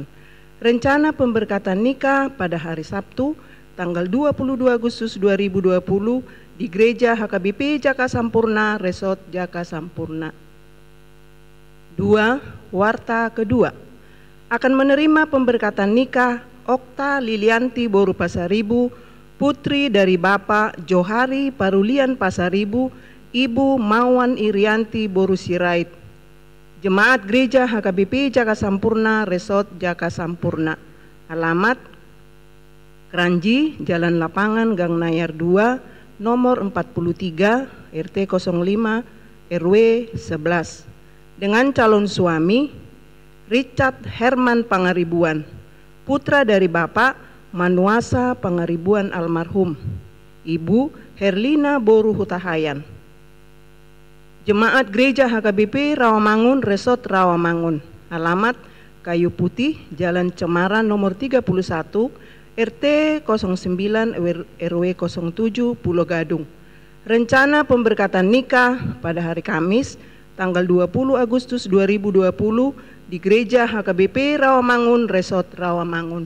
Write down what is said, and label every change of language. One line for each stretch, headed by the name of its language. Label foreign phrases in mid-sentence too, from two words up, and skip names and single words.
Indonesian: Rencana pemberkatan nikah pada hari Sabtu tanggal 22 Agustus 2020 di Gereja HKBP Jaka Sampurna, Resort Jaka Sampurna. 2. Warta kedua, akan menerima pemberkatan nikah Okta Lilianti Boru Pasaribu, putri dari Bapak Johari Parulian Pasaribu, Ibu Mawan Irianti Boru Sirait. Jemaat Gereja HKBP Jaka Sampurna, Resort Jaka Sampurna. Alamat Kranji, Jalan Lapangan, Gang Nayar 2, nomor 43, RT 05, RW 11. Dengan calon suami Richard Herman Pangaribuan, putra dari Bapak Manuasa Pangaribuan almarhum, Ibu Herlina Boru Hutahayan. Jemaat Gereja HKBP Rawamangun, Resort Rawamangun. Alamat Kayu Putih, Jalan Cemara nomor 31, RT 09 RW 07 Pulau Gadung. Rencana pemberkatan nikah pada hari Kamis tanggal 20 Agustus 2020 di Gereja HKBP Rawamangun, Resort Rawamangun.